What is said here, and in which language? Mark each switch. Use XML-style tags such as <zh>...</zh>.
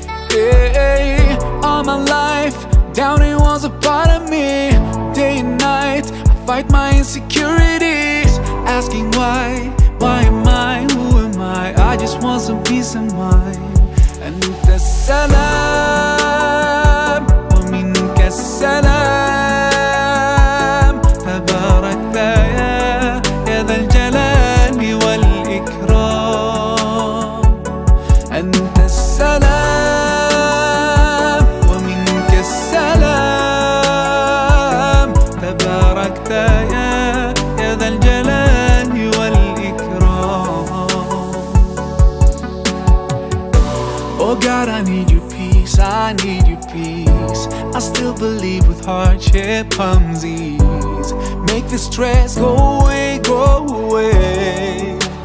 <en>Hey, all my life, down it was a part of me. Day and night, I fight my insecurities, asking why, why am I, who am I? I just want some peace of mind.</en> <ar>And the salam, ومن كسلام تبارك يا ذا الجلال والإكرام. أنت السلام ومنك السلام تبارك يا ذا الجلال والإكرام.</ar> <en>Oh God, I need your peace, I need your peace. I still believe with hardship comes ease. Make the stress go away, go away.</en>